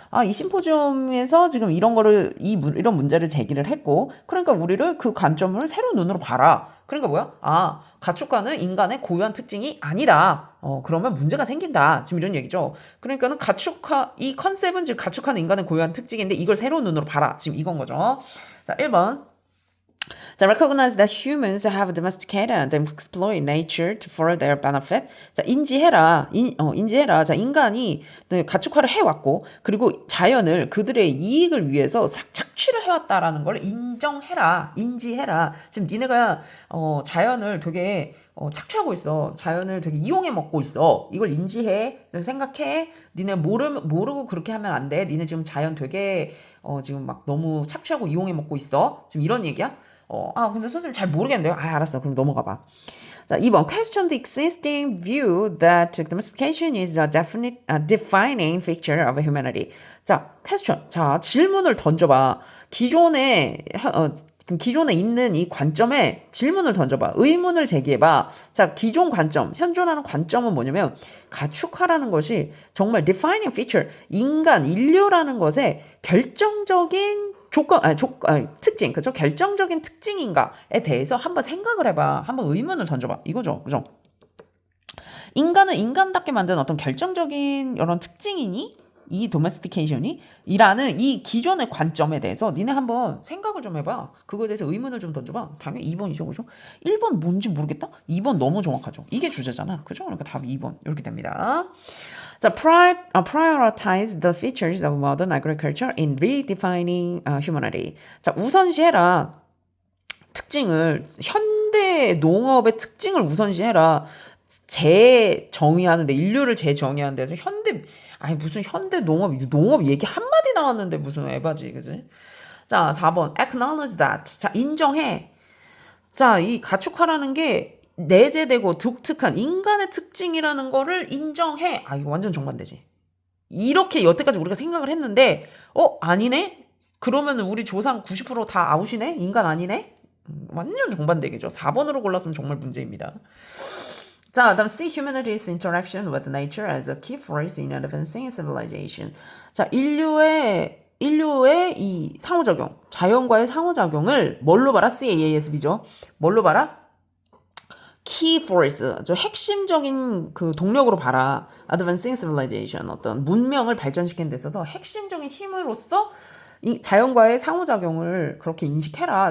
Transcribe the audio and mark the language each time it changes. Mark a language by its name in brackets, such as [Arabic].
[Korean] 이 심포지엄에서 지금 이런 거를, 이런 문제를 제기를 했고, 그러니까 우리를 그 관점을 새로운 눈으로 봐라. 그러니까 뭐야? 가축과는 인간의 고유한 특징이 아니다. 그러면 문제가 생긴다. 지금 이런 얘기죠. 그러니까는 가축화, 이 컨셉은 지금 가축화는 인간의 고유한 특징인데 이걸 새로운 눈으로 봐라. 지금 이건 거죠. 자, 1번. [English] 자, recognize that humans have domesticated and exploit nature for their benefit. [Korean] 자, 인지해라. 인지해라. 자, 인간이 가축화를 해왔고, 그리고 자연을 그들의 이익을 위해서 착취를 해왔다라는 걸 인정해라. 인지해라. 지금 니네가, 자연을 되게, 착취하고 있어. 자연을 되게 이용해 먹고 있어. 이걸 인지해. 생각해. 니네 모르고 그렇게 하면 안 돼. 니네 지금 자연 되게, 지금 막 너무 착취하고 이용해 먹고 있어. 지금 이런 얘기야? 근데 선생님 잘 모르겠는데요. 알았어. 그럼 넘어가 봐. 자, 2번. [English] Question the existing view that domestication is a defining feature of humanity. [Korean] 자, question. 자, 질문을 던져봐. 기존에 있는 이 관점에 질문을 던져봐. 의문을 제기해봐. 자, 기존 관점, 현존하는 관점은 뭐냐면 가축화라는 것이 정말 [English] defining feature, [Korean] 인류라는 것의 결정적인 특징, 그죠? 결정적인 특징인가에 대해서 한번 생각을 해봐. 한번 의문을 던져봐. 이거죠. 그죠? 인간을 인간답게 만드는 어떤 결정적인 이런 특징이니? 이 도메스티케이션이? 이라는 이 기존의 관점에 대해서 니네 한번 생각을 좀 해봐. 그거에 대해서 의문을 좀 던져봐. 당연히 2번이죠. 그죠? 1번 뭔지 모르겠다? 2번 너무 정확하죠. 이게 주제잖아. 그죠? 그러니까 답이 2번. 이렇게 됩니다. [English] 자, prioritize the features of modern agriculture in redefining humanity. [Korean] 자, 우선시해라. 특징을, 현대 농업의 특징을 우선시해라. 재정의하는데, 인류를 재정의하는 데서 무슨 현대 농업 얘기 한마디 나왔는데 무슨 에바지, 그지? 자, 4번. [English] acknowledge that. [Korean] 자, 인정해. 자, 이 가축화라는 게 내재되고 독특한 인간의 특징이라는 거를 인정해. 이거 완전 정반대지. 이렇게 여태까지 우리가 생각을 했는데 아니네? 그러면 우리 조상 90% 다 아웃이네? 인간 아니네? 완전 정반대겠죠. 4번으로 골랐으면 정말 문제입니다. 자, 다음 C. [English] humanity's interaction with nature as a key force in advancing civilization. [Korean] 자, 인류의 이 상호작용, 자연과의 상호작용을 뭘로 봐라? CASB죠. 뭘로 봐라? [English] key force, [Korean] 저 핵심적인 그 동력으로 봐라. [English] advancing civilization, [Korean] 어떤 문명을 발전시키는 데 있어서 핵심적인 힘으로서 이 자연과의 상호작용을 그렇게 인식해라.